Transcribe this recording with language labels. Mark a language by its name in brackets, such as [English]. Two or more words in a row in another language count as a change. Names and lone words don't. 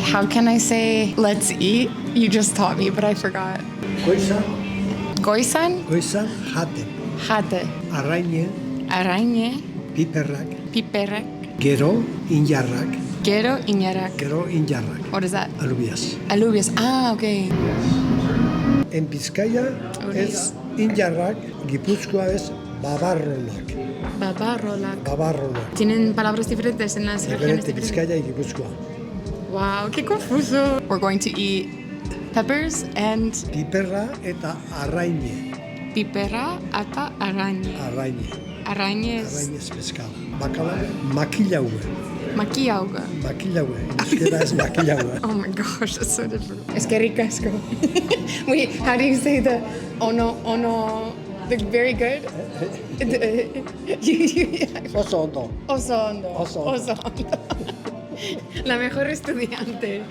[English] How can I say let's eat? You just taught me, but I forgot. [Basque] Goizan, Goizan, jaten. jate, Arraine, arañe, piperrak, piperrak, gero, injarrak. gero, iñarak. Gero, injarrak. [English] What is that? [Spanish] Alubias. Alubias. [English] Ah, okay. [Spanish] En Bizkaia ez injarrak, Gipuzkoa ez babarronak. [Basque] Babarrolak. Babarronak. [Spanish] Tienen palabras diferentes en las regiones Diferente diferentes. Bizkaia y Gipuzkoa. Wow, qué confuso. [English] We're going to eat peppers and [Basque] Piperra eta arraine. piperra eta arañe. Arraine. [Spanish] Arañe es [Basque] Arraine [Spanish] ez pescado. [Basque] Bakala, makillaue. maquiauga. Makillaue. Euskera ez makillaue. [English] Oh my gosh, that's so different. [Spanish] Es que ricasco. [English] Wait, how do you say the ono, the very good? [Basque] Oso ondo. Oso hondo. Oso hondo. Oso hondo. [Spanish] La mejor estudiante.